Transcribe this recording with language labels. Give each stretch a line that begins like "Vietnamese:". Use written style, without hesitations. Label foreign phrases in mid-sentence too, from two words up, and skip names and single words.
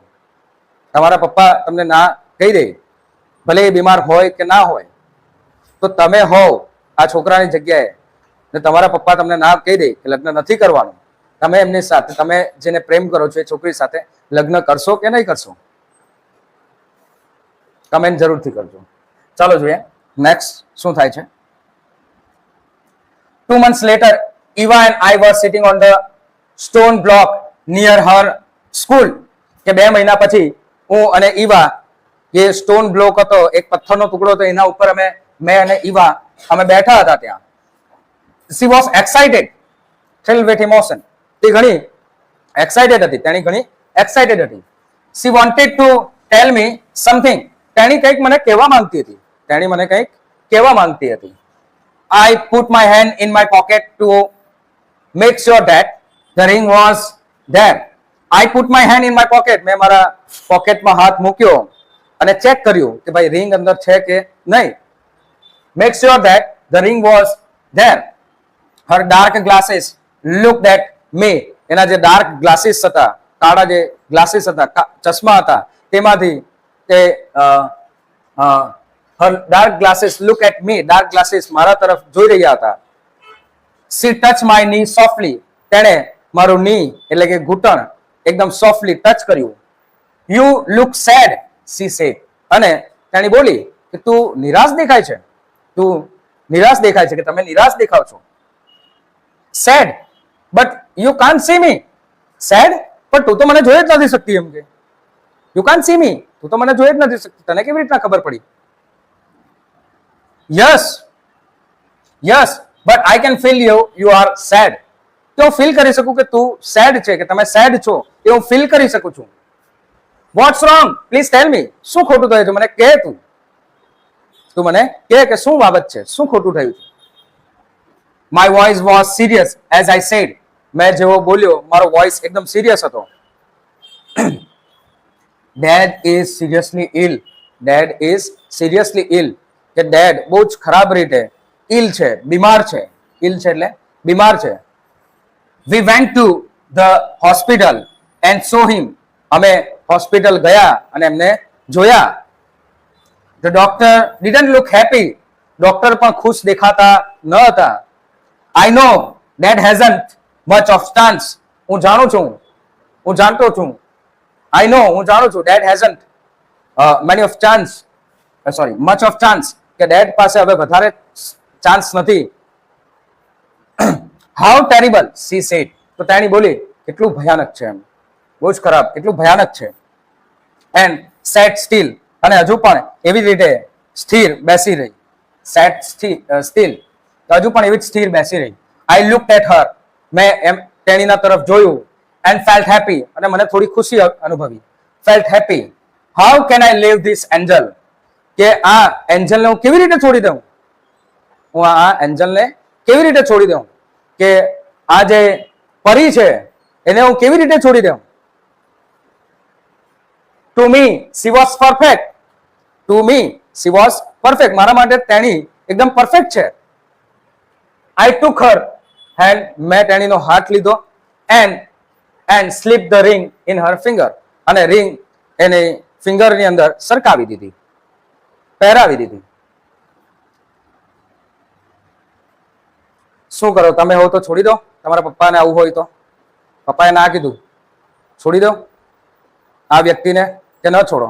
Gujarati: તમારા પપ્પા તમને ના કહી દે, ભલે એ બીમાર હોય કે ના હોય, તો તમે હોવ આ છોકરાની જગ્યાએ ને તમારા પપ્પા તમને ના કહી દે કે લગ્ન નથી કરવાનું, તમે એમની સાથે, તમે જેને પ્રેમ કરો છો એ છોકરી સાથે લગ્ન કરશો કે નહીં કરશો? કમેન્ટ જરૂરથી કરજો. ચાલો જોઈએ નેક્સ્ટ શું થાય છે.
English: 2 months later, Eva and I were sitting on the stone block near her school.
Gujarati: કે 2 મહિના પછી હું અને ઈવા, જે
English: stone block
Gujarati: હતો, એક પથ્થરનો ટુકડો હતો, એના ઉપર મેં અને ઈવા અમે બેઠા હતા ત્યાં.
English: She was excited, filled with emotion.
Gujarati: તે ઘણી એક્સાઇટેડ હતી, તેણી ઘણી એક્સાઇટેડ હતી.
English: She wanted to tell me something.
Gujarati: તેણી કંઈક મને કહેવા માંગતી હતી.
English: I put my hand in my pocket to make sure that the ring was there. I put my hand in my pocket.
Gujarati: મેં મારા પોકેટમાં હાથ મૂક્યો અને ચેક કર્યું કે ભાઈ રિંગ અંદર છે કે નહીં.
English: Make sure that the ring was there. Her dark glasses looked at me.
Gujarati: એના જે
English: dark glasses
Gujarati: હતા, કાળા જે ગ્લાસીસ હતા, ચશ્મા હતા, તેમાંથી તે
English: her dark glasses look at me. Dark glasses
Gujarati: મારા તરફ જોઈ રહ્યા હતા.
English: She touched my knee softly.
Gujarati: તેણે મારું knee એટલે કે ઘૂંટણ એકદમ
English: softly touch
Gujarati: કર્યું.
English: You look sad, she said.
Gujarati: અને તેણી બોલી કે તું નિરાશ દેખાય છે. કે તમે નિરાશ દેખાવ છો.
English: Sad, but you can't see me. Sad,
Gujarati: પણ તું તો મને જોઈ જ નથી શકતી. એમ કે
English: you can't see me.
Gujarati: તું તો મને જોઈ જ નથી શકતી. તને કેવી રીતના ખબર પડી?
English: Yes, but I can feel you are sad.
Gujarati: તો હું ફીલ કરી શકું કે તું સેડ છે, કે તમે સેડ છો, એ હું ફીલ કરી શકું છું.
English: What's wrong? Please tell me.
Gujarati: શું ખોટું થયું છે? મને કહે. તું મને કહે કે શું બાબત છે, શું ખોટું થયું છે?
English: My voice was serious as I said.
Gujarati: મેં જેવો બોલ્યો મારો વોઇસ એકદમ સિરિયસ હતો.
English: Dad is seriously ill.
Gujarati: કે ડેડ બહુ જ ખરાબ રીતે ઇલ છે, બીમાર છે. ઇલ છે એટલે બીમાર છે.
English: We went to the hospital and saw him.
Gujarati: અમે હોસ્પિટલ ગયા અને એમને જોયા.
English: The doctor didn't look happy.
Gujarati: ડોક્ટર પણ ખુશ દેખાતા ન હતા.
English: I know that hasn't much of chance.
Gujarati: હું જાણું છું, હું જાણતો છું.
English: I know,
Gujarati: હું જાણું છું.
English: That hasn't many of chance. Sorry, much of chance.
Gujarati: કે that પાસે હવે વધારે ચાન્સ નથી.
English: How terrible, she said.
Gujarati: તો તેણી બોલી, કેટલું ભયાનક છે એમ, બહુ જ ખરાબ, કેટલું ભયાનક છે.
English: And sat still.
Gujarati: અને હજુ પણ એવી રીતે સ્થિર બેસી રહી.
English: Sat still.
Gujarati: હજુ પણ એવી જ સ્થિર બેસી રહી.
English: I looked at her.
Gujarati: મેં એમ તેણીના તરફ જોયું.
English: And felt happy.
Gujarati: અને મને થોડી ખુશી અનુભવી.
English: Felt happy. How can I leave this angel?
Gujarati: કે આ એન્જલને હું કેવી રીતે છોડી દઉં? હું આ એન્જલને કેવી રીતે છોડી દઉં? કે આ જે પરી છે એને હું કેવી રીતે છોડી દઉં?
English: To me, she was perfect. To me, she was perfect.
Gujarati: મારા માટે તેણી એકદમ પરફેક્ટ છે.
English: I took her hand.
Gujarati: મેં તેણીનો હાથ લીધો.
English: And slipped the ring in her finger.
Gujarati: અને ring એને ફિંગરની અંદર સરકાવી દીધી, પહેરાવી દીધી. શું કરો તમે? હો તો છોડી દો. તમારા પપ્પાને આવું હોય તો પપ્પાએ ના કીધું, છોડી દો આ વ્યક્તિને કે ન છોડો?